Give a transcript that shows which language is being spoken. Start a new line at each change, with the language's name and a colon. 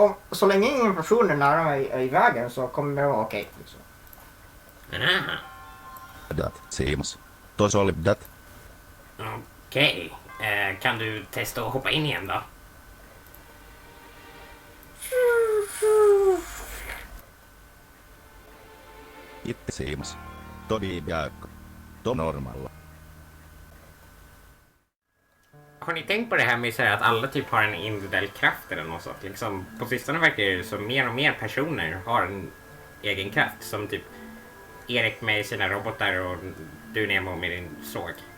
Swedish: Så länge ingen person är nära mig i vägen så kommer det vara okej. Liksom.
English: That seems to solve that.
Swedish: Okej. Kan du testa att hoppa in igen då?
English: It seems to be back to normal.
Swedish: Har ni tänkt på det här med så här att alla typ har en individuell kraft eller något sånt? Liksom, på sistone verkar det som mer och mer personer har en egen kraft. Som typ Erik med sina robotar och du Nemo med din såg.